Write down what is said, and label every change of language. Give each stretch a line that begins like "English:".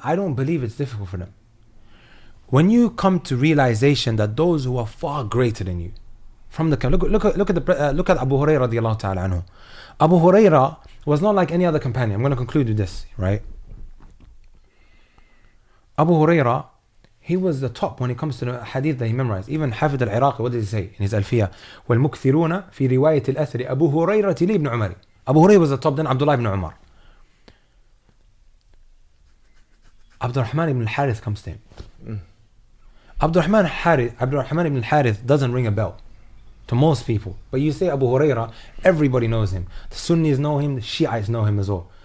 English: I don't believe it's difficult for them. When you come to realization that those who are far greater than you, from the look at Abu Hurairah radiallahu ta'ala anhu. Abu Hurairah was not like any other companion. I'm going to conclude with this, right? Abu Hurairah, he was the top when it comes to the hadith that he memorized. Even Hafid al-Iraqi, what did he say in his Alfiyah?
Arabic: وَالْمُكْثِرُونَ فِي رِوَايَةِ الْأَثْرِ أَبُو هُرَيْرَةِ لِي ibn Umar.
English: Abu Hurairah was the top, then Abdullah ibn Umar. Abdurrahman ibn al-Harith comes to him. Abdurrahman ibn al-Harith doesn't ring a bell to most people. But you say Abu Hurairah, everybody knows him. The Sunnis know him, the Shiites know him as well.